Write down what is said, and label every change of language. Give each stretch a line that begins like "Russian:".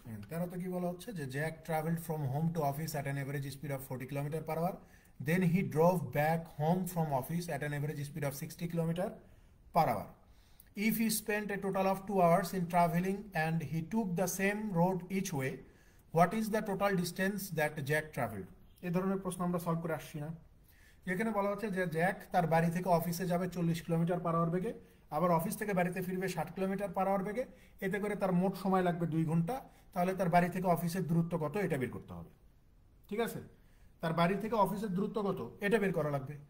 Bangla: তেরোতে কি বলা হচ্ছে যে
English: Jack travelled from home to office at an average speed of 40 kilometre per hour, then he drove back home from office at an average speed of 60 kilometre per hour. If he spent a total of 2 hours in traveling and he took the same road each way, what is the total distance that Jack traveled?
Bangla: এই ধরনের প্রশ্ন আমরা solve করে আসছি না। যেখানে বলা হচ্ছে যে জ্যাক তার বাড়ি থেকে অফিসে যাবে 40 কিলোমিটার পার আওয়ার বেগে, আবার অফিস থেকে বাড়িতে ফিরবে 60 কিলোমিটার পার আওয়ার বেগে, এতে করে তার মোট সময় লাগবে 2 ঘন্টা। তাহলে তার বাড়ি থেকে অফিসের দূরত্ব কত এটা বের করতে হবে। ঠিক আছে, তার বাড়ি থেকে অফিসের দূরত্ব কত এটা বের করা লাগবে।